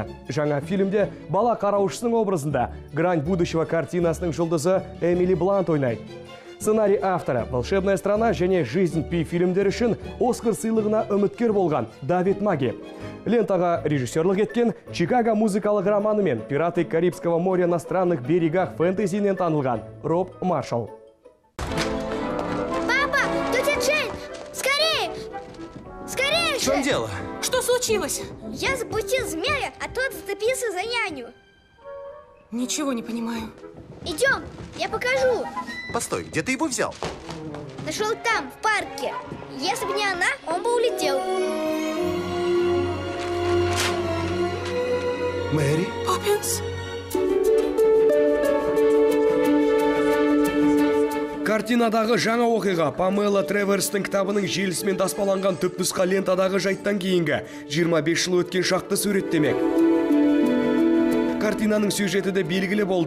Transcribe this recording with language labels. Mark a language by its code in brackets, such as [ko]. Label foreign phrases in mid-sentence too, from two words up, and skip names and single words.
[kk] Жаңа фильмде бала қараушысының образында [ru] «Грань будущего» [kk] картинасының жұлдызы Эмили Блант ойнайды. Сценарий авторы «Волшебная страна» және «Жизнь Пи» фильмдер үшін Оскар сыйлығына үміткер болған Давид Маги. Лентаға режиссерлік еткен Чикаго музыкалық романы мен «Пираты Карибского моря на странных берегах» фэнтезинен танылған Роб Маршалл. [ru] Папа, тетя Джейн, скорее! Скорее же! В чем дело? Что случилось? Я запустил змея, а тот зацепился за няню. Ничего не понимаю. Идем, я покажу. Постой, где ты его взял? Нашел там, в парке. Если бы не она, он бы улетел. Мэри? Поппинс? [kk] Картинадағы жаңа оқиға Памела Треверстің кітабының желісімен таспаланған түпнұсқа лентадағы жайттан кейінгі 25 жыл өткен шақты суреттемек. Картинаның сюжеті де белгілі болды.